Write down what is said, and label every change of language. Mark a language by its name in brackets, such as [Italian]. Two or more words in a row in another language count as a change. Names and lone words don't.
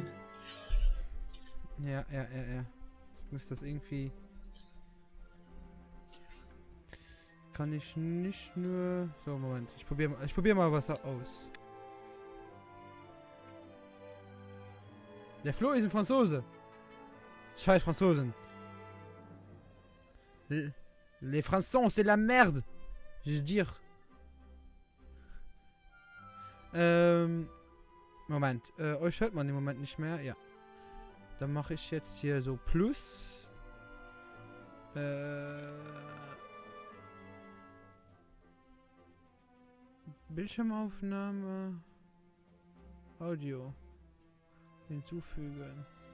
[German] Ja. Ich muss das irgendwie... Kann ich nicht nur... So, Moment. Ich probier mal was aus. Der Flo ist ein Franzose. Scheiß Franzosen. [French] Les Français, c'est la merde. Je veux dire. Moment. [German] Euch hört man im Moment nicht mehr. Ja. Dann mache ich jetzt hier so Plus. Bildschirmaufnahme. Audio. Hinzufügen.